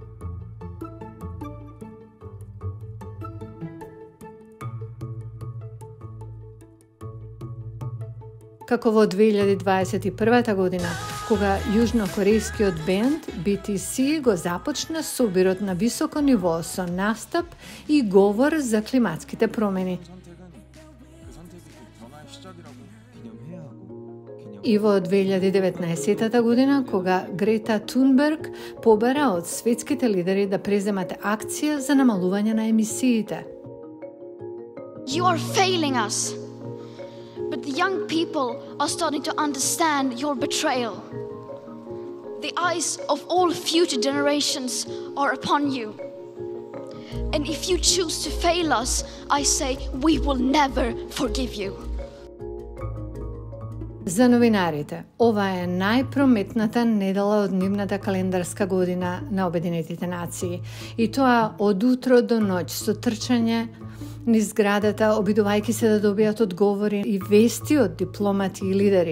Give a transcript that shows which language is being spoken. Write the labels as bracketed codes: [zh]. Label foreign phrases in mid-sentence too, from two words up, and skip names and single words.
[mk] Како во 2021 година, кога јужнокорејскиот бенд BTS го започна собирот на високо ниво со настап и говор за климатските промени. И во 2019 година, кога Грета Тунберг побара од светските лидери да преземат акција за намалување на емисиите. [en] You are failing us. But the young people are starting to understand your betrayal. The eyes of all future generations are upon you. And if you choose to fail us, I say we will never forgive you. [mk] За новинарите, ова е најпрометната недела од нивната календарска година на Обединетите нации. И тоа од утро до ноќ со трчање низ зградата, обидувајќи се да добијат одговори и вести од дипломати и лидери.